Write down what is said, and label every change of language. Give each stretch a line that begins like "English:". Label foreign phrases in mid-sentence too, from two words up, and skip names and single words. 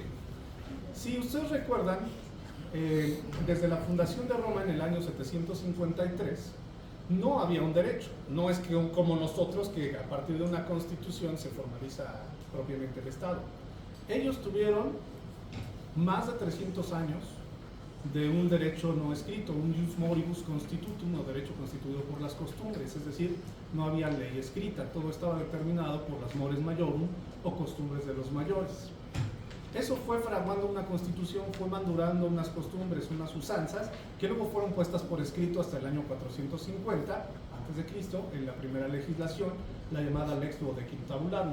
Spanish: Si ustedes recuerdan, desde la fundación de Roma en el año 753, no había un derecho. No es que como nosotros, que a partir de una constitución se formaliza propiamente el Estado. Ellos tuvieron más de 300 años de un derecho no escrito, un
Latin: jus moribus constitutum,
Spanish: o derecho constituido por las costumbres, es decir, no había ley escrita, todo estaba determinado por las
Latin: mores maiorum
Spanish: o costumbres de los mayores. Eso fue fraguando una constitución, fue madurando unas costumbres, unas usanzas, que luego fueron puestas por escrito hasta el año 450 a.C., en la primera legislación, la llamada Lex Duodecim Tabularum.